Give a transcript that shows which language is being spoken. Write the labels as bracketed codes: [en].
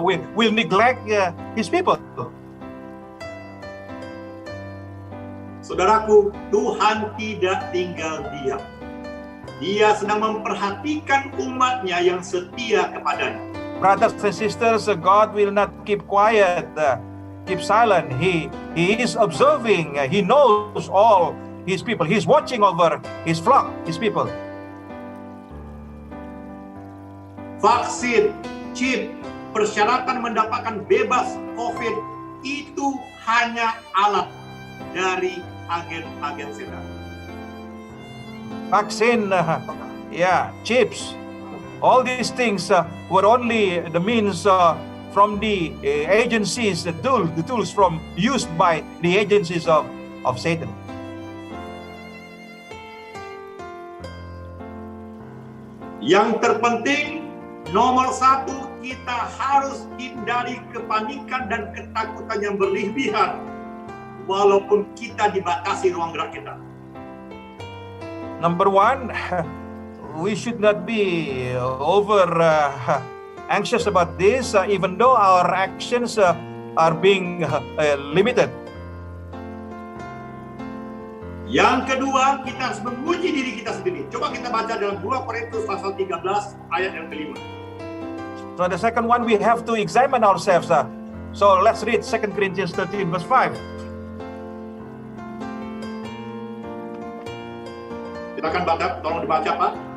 [en] Will neglect His people? [id] Saudaraku, Tuhan tidak tinggal diam. Dia sedang memperhatikan umatnya yang setia kepadanya. [en] Brothers and sisters, God will not keep quiet, keep silent. He is observing. He knows all His people. He's watching over His flock, His people. [id] Vaksin, chip, persyaratan mendapatkan bebas COVID itu hanya alat dari agen-agen setan. [en] Vaccine, chips, all these things were only the means from the agencies, the tools used by the agencies of Satan. [id] Yang terpenting, nomor satu, kita harus hindari kepanikan dan ketakutan yang berlebihan, walaupun kita dibatasi ruang gerak kita. [en] Number one, we should not be over anxious about this, even though our actions are being limited. [id] Yang kedua, kita harus menguji diri kita sendiri. Coba kita baca dalam 2 Korintus pasal 13 ayat yang kelima. [en] So the second one, we have to examine ourselves. So let's read 2 Corinthians 13 verse 5. [id] Kita akan baca, tolong dibaca Pak.